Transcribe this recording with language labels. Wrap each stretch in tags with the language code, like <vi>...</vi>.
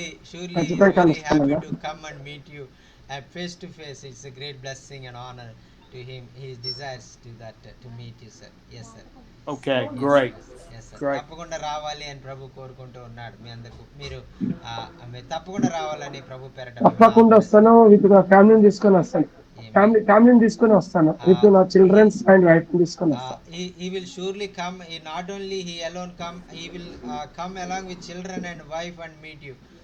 <en>surely very happy to come and meet you face to face. It's a great blessing and honor to him. He desires to that to meet you, sir. Yes, sir. Okay, great. Yes, sir. Great.</en> <te>తప్పకుండా రావాలి అని ప్రభు కోరుకుంటూ ఉన్నాడు. మీ అందరికి మీరు తప్పకుండా రావాలని ప్రభు పేరట తప్పకుండా వస్తాను.</te> <en>with</en> <te>ఫ్యామిలీని తీసుకొని వస్తాను. ఫ్యామిలీని తీసుకొని వస్తాను.</te> <en>with నా childrens and wife</en> <te>తీసుకొని వస్తాను.</te> <en>He will surely come. Not only he alone come, he will come along with children and wife and meet you.</en>